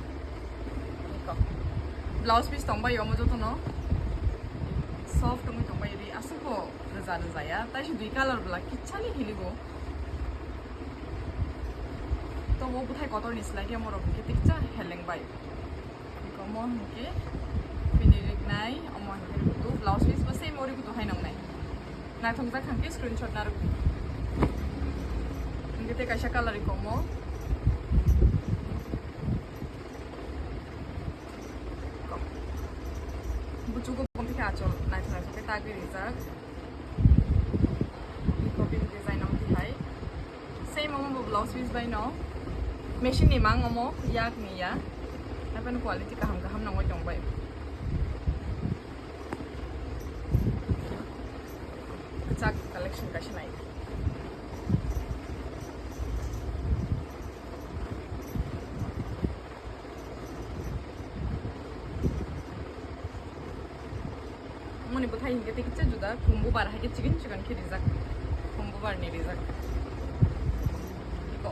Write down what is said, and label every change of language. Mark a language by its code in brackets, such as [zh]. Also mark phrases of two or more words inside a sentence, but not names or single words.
[en] blouse piece [trp] tongbai omo jotono soft tongbai tongbai ri asuko roja roja ya tai dui color bla kichali hiligo to mo buthai kotor nislai ke moro ke tikcha heleng bai komo ke pinirik nai omo hiri tu [en] blouse piece [trp] ba same ori ku hai nang nai na thongja khangke screenshot nar ngite kaisa color komo bujugo kompi achol nai thai ke tagi rizak [en] copy design [trp] am ti hai same omo [en] blouse piece [trp] bai no machine ni mang omo yak ni ya apan quality kaham kaham nangoi tongbai kachak collection kaisa nai moni buthai hinge te kicha juda kumbu bar ha ke chicken ke rizak kumbu bar ni rizak ko